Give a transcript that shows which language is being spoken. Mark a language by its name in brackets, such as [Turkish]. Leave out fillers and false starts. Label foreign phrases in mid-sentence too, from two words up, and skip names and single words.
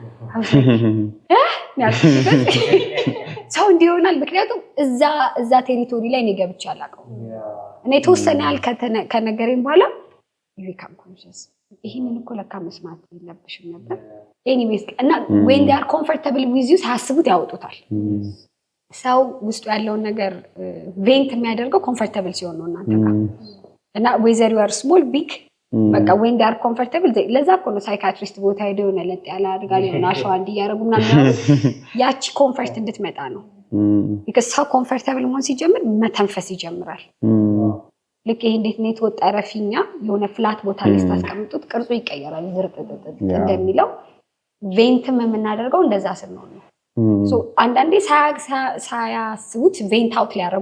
[Amharic] ሰው እንዲሆናል። ምክንያቱም እዛ ቴሪቶሪ ላይ እኔ ገብቼ አላውቀውም እኔ የተወሰነ ያህል ከነገረኝ በኋላ ይካም ኮንሽስ ይሄንን እኮ ለካ መስማት የለብሽም ነበር። ኤኒዌይስ እና [English] when they are comfortable with you [Amharic] ሳያስቡት ያወጡታል። ሰው ውስጡ ያለውን ነገር ቬንት የሚያደርገው ኮምፎርታብል ሲሆን ነው እናንተ ጋር እና whether [English] you are small big [Amharic] በቃ [English] when they are comfortable [Amharic] ለዛ እኮ ነው ሳይካትሪስት ቦታ ሄደው ነው ለጥ ያለ አድርጋል ነው አሸዋ እንዲያረጉና ያቺ ኮምፎርት እንድትመጣ ነው። because ሰው ኮምፎርታብል መሆን ሲጀምር መተንፈስ ይጀምራል። ልክ ይሄ እንዴት ነው የተወጠረ ፊኛ የሆነ ፍላት ቦታ ላይ ስታስቀምጡት ቅርጹ ይቀየራል ዝርጥጥጥ እንደሚለው ቬንትም የምናደርገው እንደዛ ስንሆን ነው። ሶ አንዳንዴ ሳያስቡት ቬንት አውት ሊያደርጉ